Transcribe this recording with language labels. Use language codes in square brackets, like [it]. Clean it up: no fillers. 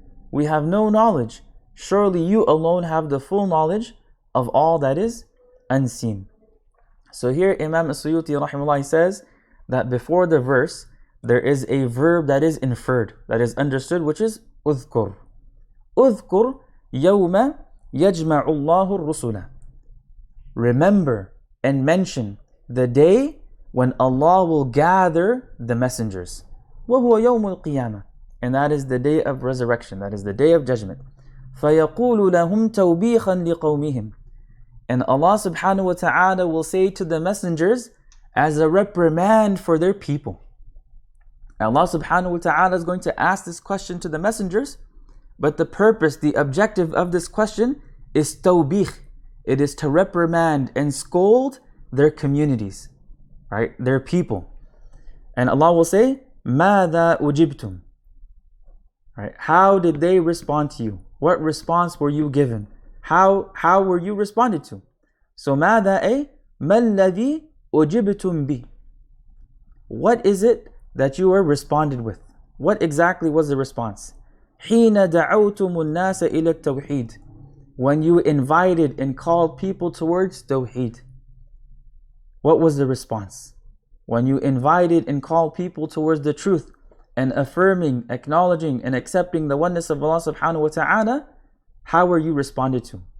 [en] We have no knowledge. Surely you alone have the full knowledge of all that is unseen. So here Imam As-Suyuti rahimahullah says that before the verse there is a verb that is inferred, that is understood, which is أذكر. [ar] أذكر يوم يجمع الله الرسل. [en] Remember and mention the day when Allah will gather the messengers. [ar] وَهُوَ يَوْمُ الْقِيَامَةِ. [en] And that is the day of resurrection, that is the day of judgment. [ar] فَيَقُولُ لَهُمْ تَوْبِيخًا لِقَوْمِهِمْ. [en] And Allah subhanahu wa ta'ala will say to the messengers as a reprimand for their people. Allah subhanahu wa ta'ala is going to ask this question to the messengers, but the purpose, the objective of this question is tawbih. It is to reprimand and scold their communities, right? Their people. And Allah will say, [ar] مَاذَا أُجِبْتُمْ. [en] Right? How did they respond to you? What response were you given? How were you responded to? [ar] So ماذا أي ما الذي أجبتم به. [en] What is it that you were responded with? What exactly was the response? [ar] حين دعوتم الناس إلى التوحيد. [en] When you invited and called people towards Tawheed. What was the response? When you invited and called people towards the truth and affirming, acknowledging and accepting the oneness of Allah subhanahu wa ta'ala, how were you responded to?